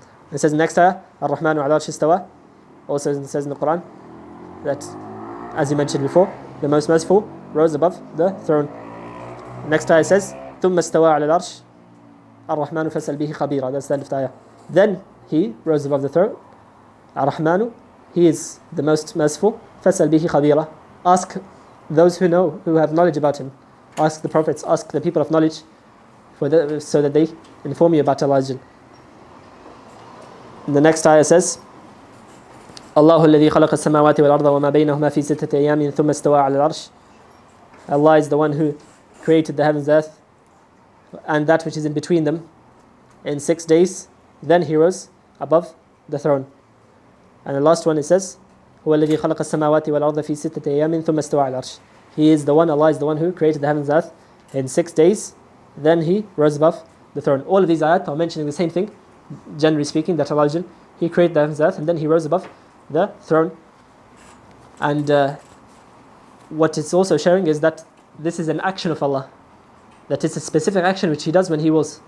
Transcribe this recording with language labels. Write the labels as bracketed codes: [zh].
[en] It says in the next ayah, [ar] الرحمن على العرش استوى. [en] Also it says in the Quran that, as you mentioned before, the most merciful rose above the throne. Next ayah says [ar] ثم استوى على العرش الرحمن فاسأل به خبيرا. [en] That's the end of the ayah. Then He rose above the throne. الرحمن, He is the most merciful. [ar] فاسأل به خبيرا. [en] Ask those who know, who have knowledge about Him. Ask the prophets, ask the people of knowledge, so that they inform you about Allah. The next ayah says [ar] الله الذي خلق السماوات والأرض وما بينهما في ستة أيام ثم استوى على العرش. [en] Allah is the one who created the heavens and earth and that which is in between them in 6 days. Then He rose above the throne. And the last one it says [ar] هو الذي خلق السماوات والأرض في ستة أيام ثم استوى على العرش. [en] He is the one, Allah is the one who created the heavens and earth in 6 days. Then He rose above the throne. All of these ayat are mentioning the same thing, generally speaking, that Allah He created the heavens and earth and then He rose above the throne. And what it's also showing is that this is an action of Allah, that it's a specific action which He does when He wills.